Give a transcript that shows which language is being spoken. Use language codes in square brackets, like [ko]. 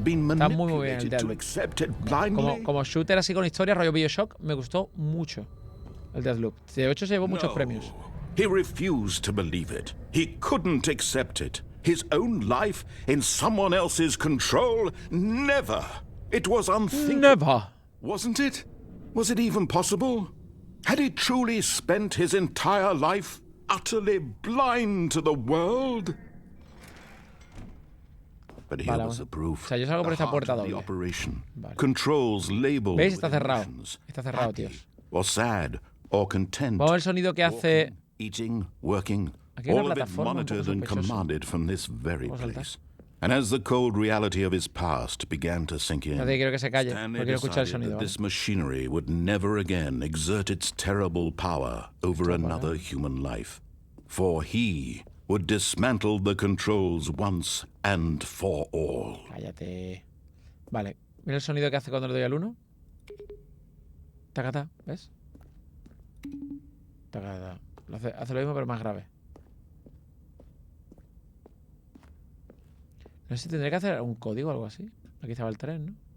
[es] Está muy bien el Deathloop. Como shooter así con historia, rollo BioShock, me gustó mucho el Deathloop. De hecho, se llevó muchos premios. [en] He refused to believe it. He couldn't accept it. His own life in someone else's control? Never. It was unthinkable. Never. Wasn't it? Was it even possible? Had he truly spent his entire life utterly blind to the world? But here was the proof. [es] O sea, yo salgo por esta puerta doble. Vale. [en] Controls labeled. [es] ¿Veis? Está cerrado. Está cerrado, tíos. [en] Or sad, or content. [es] Vamos a ver el sonido que hace... [en] Eating, working, all of it monitored and commanded from this very place. And as the cold reality of his past began to sink in, Stanley decided that this machinery would never again exert its terrible power over another human life. For he would dismantle the controls once and for all. [es] Cállate. Vale, mira el sonido que hace cuando le doy al 1. Tacata, ¿ves? Tacata. Hace lo mismo pero más grave. No sé si tendría que hacer un código o algo así. Aquí estaba el tren, ¿no?